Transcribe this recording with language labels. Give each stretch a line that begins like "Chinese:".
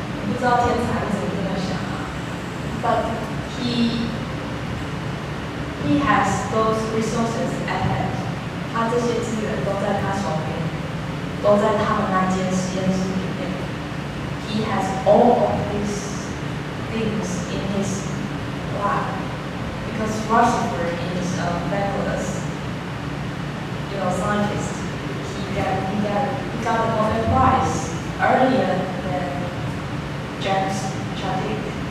Chinese: 不知道天才为什么这么想啊
English: But he has those resources at hand.
Chinese: 他这些资源都在他手边，都在他们那间实验室里面。
English: He has all of these things in his lab because Rutherford is a fabulous, scientist. He got the Nobel Prize earlier than James Chadwick.